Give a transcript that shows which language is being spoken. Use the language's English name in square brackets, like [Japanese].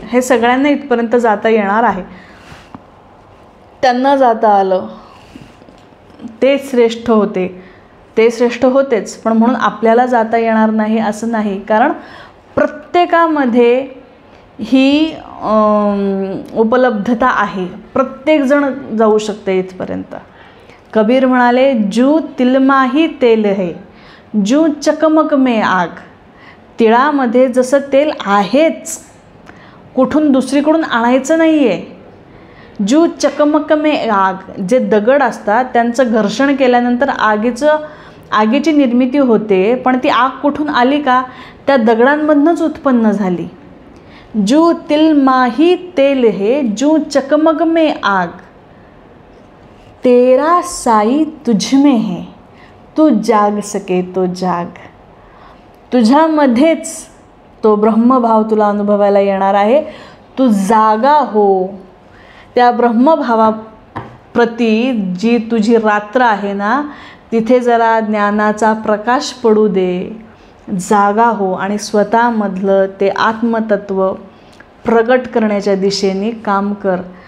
[Marathi] हे सगळ्यांना इथपर्यंत जाता येणार आहे. त्यांना जाता आलं ते श्रेष्ठ होते, ते श्रेष्ठ होतेच, पण म्हणून आपल्याला जाता येणार नाही असं नाही. कारण प्रत्येकामध्ये ही उपलब्धता आहे, प्रत्येकजण जाऊ शकते इथपर्यंत. [Hindi] कबीर [Marathi] म्हणाले, [Hindi] जू तिलमाही तेल है, जू चकमक में आग. [Marathi] तिळामध्ये जसं तेल आहेच, कुठून दुसरीकडून आणायचं नाही आहे. [Hindi] जू चकमक में आग, [Marathi] जे दगड असतात त्यांचं घर्षण केल्यानंतर आगीची निर्मिती होते, पण ती आग कुठून आली का? त्या दगडांमधूनच उत्पन्न झाली. [Hindi] जू तिलमाही तेल है, जू चकमक में आग, तेरा साई तुझ में है, तू जाग सके तो जाग. [Marathi] तुझ्यामध्येच तो ब्रह्मभाव तुला अनुभवायला येणार आहे. तू जागा हो. त्या ब्रह्मभावाप्रती जी तुझी रात्र आहे ना, तिथे जरा ज्ञानाचा प्रकाश पडू दे, जागा हो आणि स्वतःमधलं ते आत्मतत्व प्रगट करण्याच्या दिशेने काम कर.